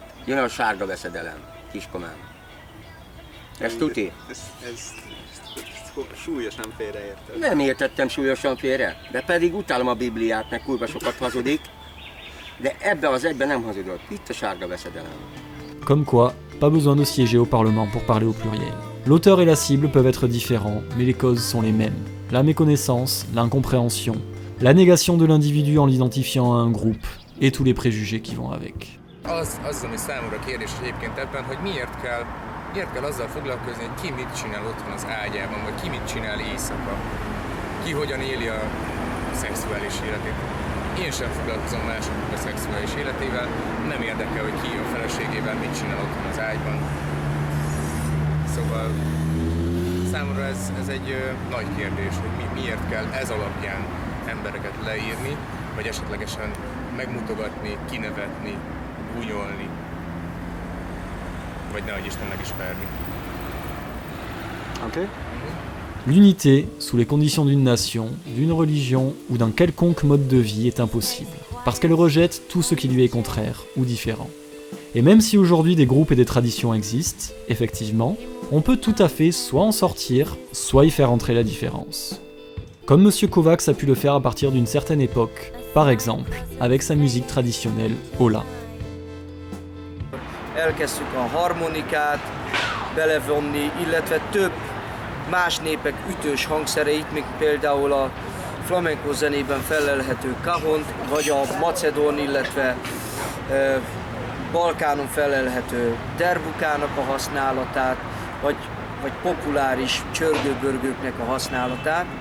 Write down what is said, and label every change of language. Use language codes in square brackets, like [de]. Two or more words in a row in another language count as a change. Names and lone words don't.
[hu] Jön a sárga veszedelem, kiskomám. Ez tuti? Ez súlyosan félreérted. Nem értettem súlyosan félre, de pedig utálom a Bibliát, meg kurva sokat hazudik. De ebben az egyben nem hazudott. Itt a sárga veszedelem. [fr] Comme quoi, pas besoin de siéger au Parlement pour parler au pluriel. L'auteur et la cible peuvent être différents, mais les causes sont les mêmes. La méconnaissance, l'incompréhension, la négation de l'individu en l'identifiant à un groupe, et tous les préjugés qui vont avec. [hu] Az, ami számomra kérdés egyébként ebben, hogy miért kell azzal foglalkozni, hogy ki mit csinál otthon az ágyában, vagy ki mit csinál éjszaka. Ki hogyan éli a szexuális életét. Én sem foglalkozom másoknak a szexuális életével, nem érdekel, hogy ki a feleségével mit csinál otthon az ágyban. Szóval számomra ez egy nagy kérdés, hogy miért kell ez alapján embereket leírni, vagy esetlegesen megmutogatni, kinevetni, gúnyolni, vagy nehogy Isten meg is verni. Ok. [fr] L'unité, sous les conditions d'une nation, d'une religion ou d'un quelconque mode de vie est impossible, parce qu'elle rejette tout ce qui lui est contraire ou différent. Et même si aujourd'hui des groupes et des traditions existent, effectivement, on peut tout à fait soit en sortir, soit y faire entrer la différence. Comme M. Kovacs a pu le faire à partir d'une certaine époque, par exemple, avec sa musique traditionnelle Ola. [hu] Elkezdtük a harmonikát belevonni, illetve több más népek ütős hangszereit, mint például a flamenco zenében felelhető cajont, vagy a macedón, illetve Balkánon felelhető derbukának a használatát, vagy populáris csörgőbörgőknek a használatát.